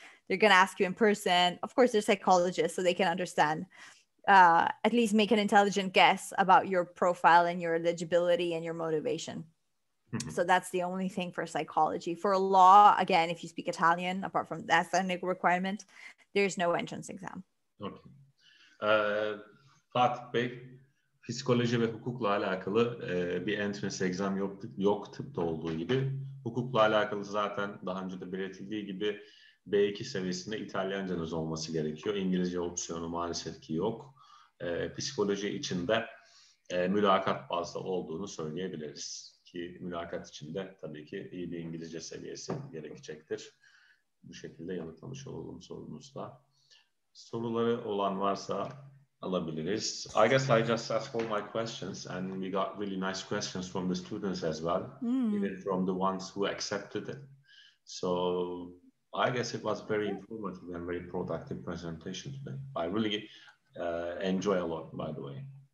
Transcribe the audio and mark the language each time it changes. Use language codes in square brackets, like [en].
[en] they're going to ask you in person. Of course, they're psychologists, so they can understand, at least make an intelligent guess about your profile and your eligibility and your motivation. So that's the only thing for psychology. For law, again, if you speak Italian, apart from that technical requirement, there's no entrance exam. Okay. [tr] Fatih Bey, psikoloji ve hukukla alakalı bir [en] entrance exam [tr] yok tıpta olduğu gibi. Hukukla alakalı zaten daha önce de belirtildiği gibi B2 seviyesinde İtalyancanız olması gerekiyor. İngilizce opsiyonu maalesef ki yok. Psikoloji için de mülakat bazlı olduğunu söyleyebiliriz. Ki mülakat için de tabii ki iyi bir İngilizce seviyesi gerekecektir. Bu şekilde yanıtlamış olalım sorunuzda. Soruları olan varsa alabiliriz. [en] I guess I just asked all my questions and we got really nice questions from the students as well, even from the ones who accepted it. So I guess it was very informative and very productive presentation today. I really enjoy a lot, by the way.